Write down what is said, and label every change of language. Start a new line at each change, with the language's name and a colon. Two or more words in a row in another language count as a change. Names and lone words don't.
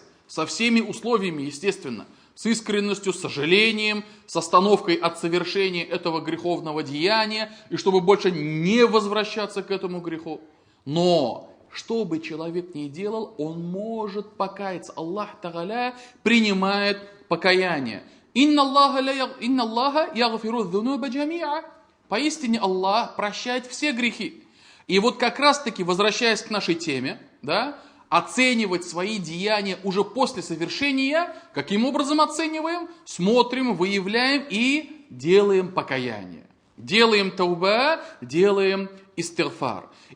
Russian: Со всеми условиями, естественно. С искренностью, с сожалением, с остановкой от совершения этого греховного деяния. И чтобы больше не возвращаться к этому греху. Но, что бы человек ни делал, он может покаяться. Аллах Тааля принимает покаяние.
Arabic: «إن الله يغفر الذنوب جميعا».
Russian: Поистине Аллах прощает все грехи. И вот как раз таки, возвращаясь к нашей теме, да, оценивать свои деяния уже после совершения, каким образом оцениваем? Смотрим, выявляем и делаем покаяние. Делаем тауба, делаем истигфар.